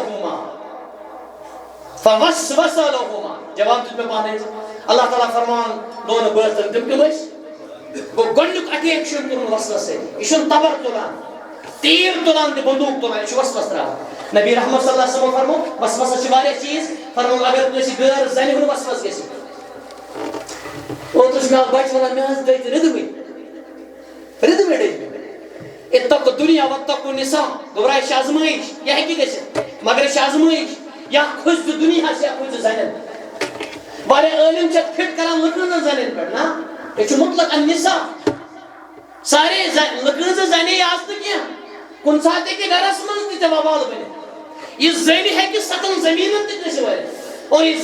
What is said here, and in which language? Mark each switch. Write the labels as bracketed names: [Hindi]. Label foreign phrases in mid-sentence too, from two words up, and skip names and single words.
[Kashmiri] لہما جواب دیُت مےٚ پانے اللہ تعالیٰ فرمان دۄن بٲژن تِم کٕم ٲسۍ گوٚو گۄڈنیُک اٹیک چھُ أمۍ کوٚرمُت وسوس سۭتۍ یہِ چھُنہٕ تبر تُلان تیٖر تُلان تہِ بندوٗق تُلان یہِ چھُ وسوس تراوان نبی رحمت [Arabic] صلی اللہ علیہ وسلم [Kashmiri] فرمو وسوسس چھِ واریاہ چیٖز فرمو اگر کٲنٛسہِ غٲر زنہِ ہُنٛد وسوس گژھِ اوترٕ چھُ مےٚ اکھ بچہِ ونان مےٚ حظ دٔدۍ رٕدوٕے ڈٔج مےٚ [Arabic] اتقوا الدنیا واتقوا النساء [Kashmiri] گوٚبرا یہِ چھِ آزمٲیش یہِ ہیٚکہِ گٔژھِتھ مگر یہِ چھِ آزمٲیش یا کھٔسۍ ژٕ دُنیاہس یا کھٔسۍ ژٕ زنٮ۪ن واریاہ عٲلِم چھِ فِٹ کران لٔکٕرن زنٮ۪ن پٮ۪ٹھ نا یہِ چھُ [Arabic] مطلق النساء [Kashmiri] سارے لٔکٕر زنے آسنہٕ کینٛہہ کُنہِ ساتہٕ ہیٚکہِ گرس منٛز تہِ ژےٚ وبال بٔنِتھ یہِ زٔنۍ ہیٚکہِ ستن زمیٖنن تہِ گٔژھِتھ اور یہِ